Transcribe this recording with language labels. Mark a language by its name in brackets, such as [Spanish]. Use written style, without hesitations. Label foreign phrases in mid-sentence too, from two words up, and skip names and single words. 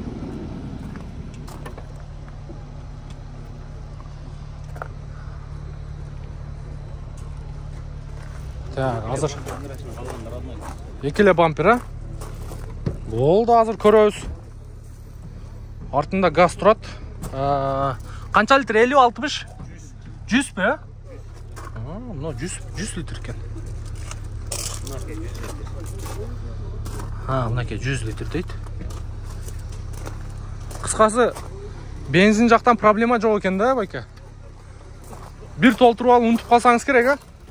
[Kyrgyz] Так, азыр экеле бампер, а? Болду, азыр көрөбүз. Артында газ турат. Канча литр? 50-60? 100 бе? Мына 100 литр екен. Мынаке 100 литр дейт. Кыскасы, бензин жактан проблема жок экен да, байке. Бир толтуруп алып унутуп калсаңыз керек, а?